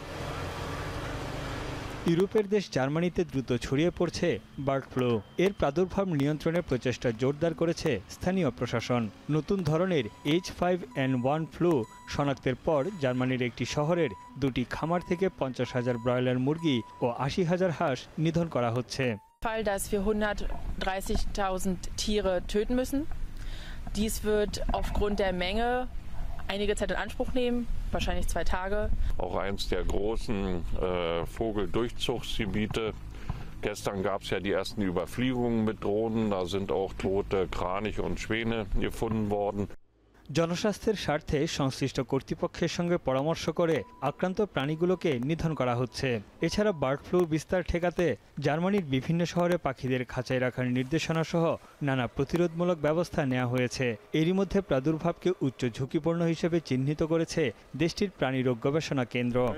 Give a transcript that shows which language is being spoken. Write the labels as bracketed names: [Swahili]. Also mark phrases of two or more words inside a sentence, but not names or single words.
[Bangla] ইউরোপের দেশ জার্মানিতে দ্রুত ছড়িয়ে পড়ছে বার্ড ফ্লু। এর প্রাদুর্ভাব নিয়ন্ত্রণের প্রচেষ্টা জোরদার করেছে স্থানীয় প্রশাসন। নতুন ধরনের H5N1 ফ্লু শনাক্তের পর জার্মানির একটি শহরের 2টি খামার থেকে 50,000 ব্রয়লার মুরগি ও 80,000 হাঁস নিধন করা হচ্ছে। [German] Fall, dass wir 130.000 Tiere töten müssen. Dies wird aufgrund der Menge einige Zeit in Anspruch nehmen, wahrscheinlich 2 Tage. Auch eines der großen Vogeldurchzugsgebiete. Gestern gab es ja die ersten Überfliegungen mit Drohnen, da sind auch tote Kraniche und Schwäne gefunden worden. [Bangla] জনস্বাস্থ্যের স্বার্থে সংশ্লিষ্ট কর্তৃপক্ষের সঙ্গে পরামর্শ করে আক্রান্ত প্রাণীগুলোকে নিধন করা হচ্ছে। এছাড়া বার্ড ফ্লু বিস্তার ঠেকাতে জার্মানির বিভিন্ন শহরে পাখিদের খাঁচায় রাখার নির্দেশনা সহ নানা প্রতিরোধমূলক ব্যবস্থা নেওয়া হয়েছে। এরই মধ্যে প্রাদুর্ভাবকে উচ্চ ঝুঁকিপূর্ণ হিসেবে চিহ্নিত করেছে দেশটির প্রাণীরোগ গবেষণা কেন্দ্র।